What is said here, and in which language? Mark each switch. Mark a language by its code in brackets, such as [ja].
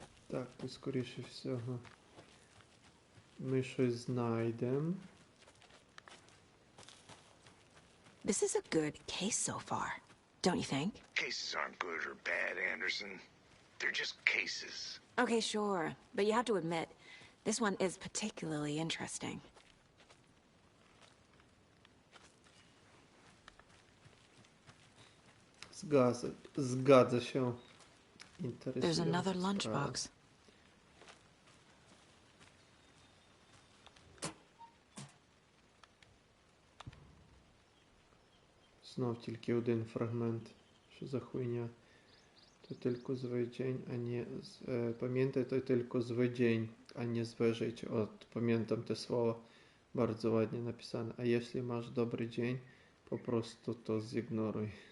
[uk] Так, то скоріше всього ми щось знайдемо. [en] This is a good case so far, don't you think? Cases aren't good or bad, Anderson. They're just cases. Okay, sure, but you have to admit, this one is particularly interesting. [pl] Zgadza się. [en] There's another [pl] Interesująca sprawa. [en] lunchbox. [uk] Знов тільки один фрагмент. Що за хуйня? [pl] To tylko zły dzień, a nie... Pamiętaj, to tylko zły dzień, a nie złe życie. O, pamiętam te słowa. Bardzo ładnie napisane. A jeśli masz dobry dzień, po prostu to zignoruj.